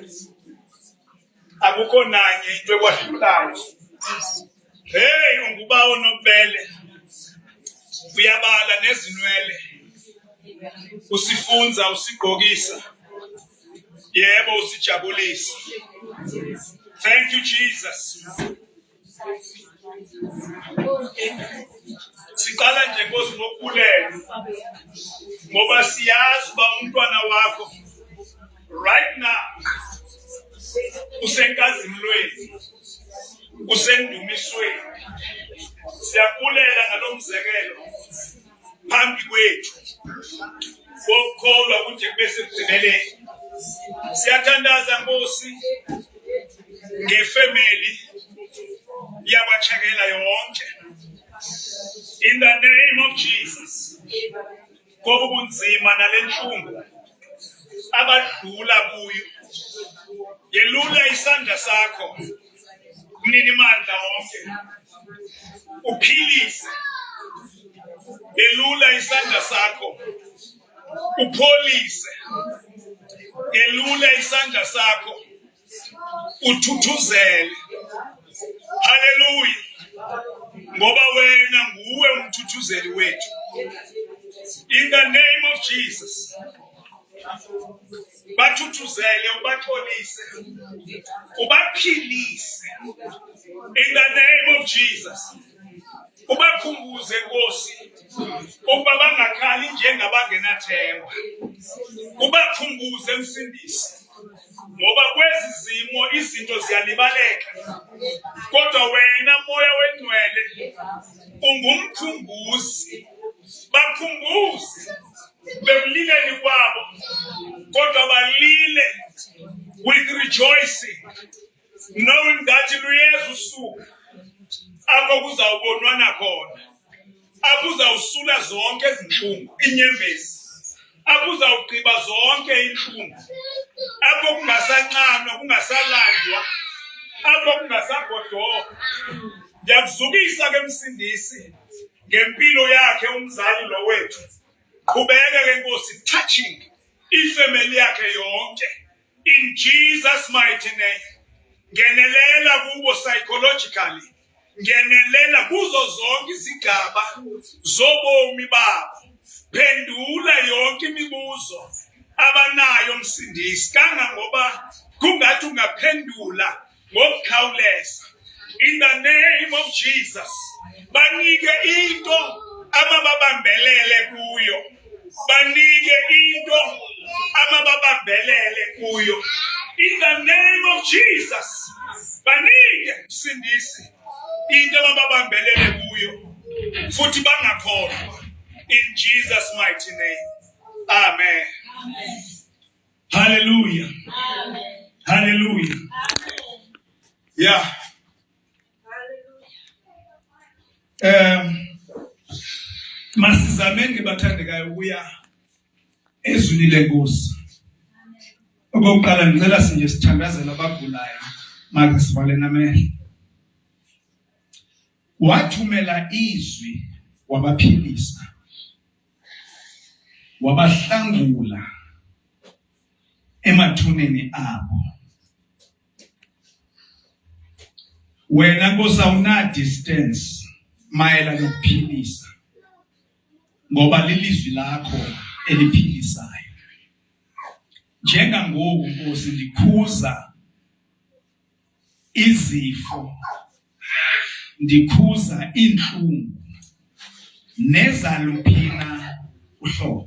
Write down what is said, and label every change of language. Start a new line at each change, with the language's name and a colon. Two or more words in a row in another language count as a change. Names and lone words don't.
Xhosa: Akukho nanye into ekwahlulayo. Hey, unguba onobele. Uyabala nezinwele.
Zulu: usifunza, usigqokisa, yebo usijabulisa.
English: Thank you Jesus.
Xhosa: Siqala nje Nkosi ngokubulela ngoba siyazi uba umntwana wakho
English: right now
Xhosa: usenkazimlweni, usendumisweni. Siyabulela ngalomzekelo phambi kwethu wokholwa ukuthi kube sekugcineleni. Siyathandaza Nkosi ngefamily yakwachakela yonke.
English: In the name of Jesus.
Xhosa: Ngoba ubunzima nalenhlungu abadlula kuyo. Yelula isandla sakho. Mnini mandla wonke. Uphilise. Yelula isandla sakho. Upholise. Yelula isandla sakho. Uthuthuzele. Hallelujah. Ngoba wena nguwe umthuthuzeli wethu.
English: In the name of Jesus.
Xhosa: Bathuthuzele, ubatholise, ubaphilise.
English: In the name of Jesus.
Xhosa: Ubakhumbuze Nkosi ukuba bangakhali njengabangenathemba. Ubakhumbuze Msindisi. Ngoba kwezi zimo izinto ziyalibaleka. Kodwa wena moya wengcwele ungumkhumbuzi. Bakhumbuze bekulileni kwabo. Kodwa balile
English: with rejoicing, knowing that
Xhosa: luyeza usuku apho kuzawubonwana khona, akuzawusula zonke izinhlungu, inyembezi, akuzawugqiba zonke inhlungu, apho kungasanqanwa, kungasalandwa, apho kungasagodoka.
Zulu: Ngiyakuzukisa ke Msindisi ngempilo yakhe umzali lo wethu.
Xhosa: Qhubeka ke Nkosi touching ifamily yakhe yonke
English: in Jesus mighty name.
Xhosa: Ngenelela kubo psychologically, ngenelela kuzo zonke izigaba zobomi babo. Phendula yonke imibuzo abanayo Msindisi, kangangoba kungathi ungaphendula ngokukhawuleza.
English: In the name of Jesus,
Xhosa: banike into amababambelele kuyo. Banike into amababambelele kuyo.
English: In the name of Jesus,
Xhosa: banike Msindisi into amababambelele kuyo. Futhi bangakholwa.
English: In Jesus' mighty name. Amen. Amen. Hallelujah. Amen. Hallelujah. Amen. Yeah.
Zulu: Masizameni bathandekayo ukuya ezwini lenkosi. Okokuqala ngicela sinje sithandazela abagulayo manje sivale namehlo. Wathumela izwi wabaphilisa, wabahlangula emathuneni abo.
Xhosa: Wena Nkosi awuna distance mayela nokuphilisa, ngoba lilizwi lakho eliphilisayo. Njengangoku Nkosi ndikhuza izifo, ndikhuza inhlungu nezaluphina uhlobo.